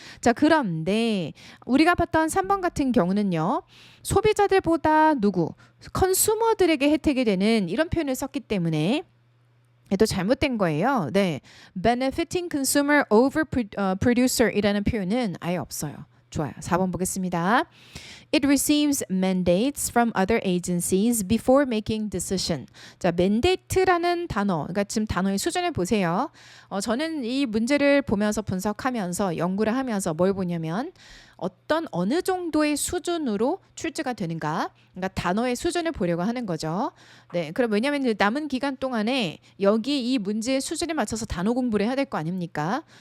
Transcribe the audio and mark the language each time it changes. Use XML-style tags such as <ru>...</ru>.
<ko>자 그런데 우리가 봤던 3번 같은 경우는요. 소비자들보다 컨슈머들에게 혜택이 되는 이런 표현을 썼기 때문에 또 잘못된 거예요. 네,</ko> <en>benefiting consumer over</en> <ko>producer이라는 표현은 아예 없어요. 좋아요. 4번 보겠습니다.</ko> <en>It receives mandates from other agencies before making decision.</en> <ko>자, mandate라는 단어, 그러니까 지금 단어의 수준을 보세요. 저는 이 문제를 보면서 분석하면서 연구를 하면서 뭘 보냐면 어떤 어느 정도의 수준으로 출제가 되는가? 그러니까 단어의 수준을 보려고 하는 거죠. 네, 그럼 왜냐하면 이제 남은 기간 동안에 여기 이 문제의 수준에 맞춰서 단어 공부를 해야 될 거 아닙니까?</ko>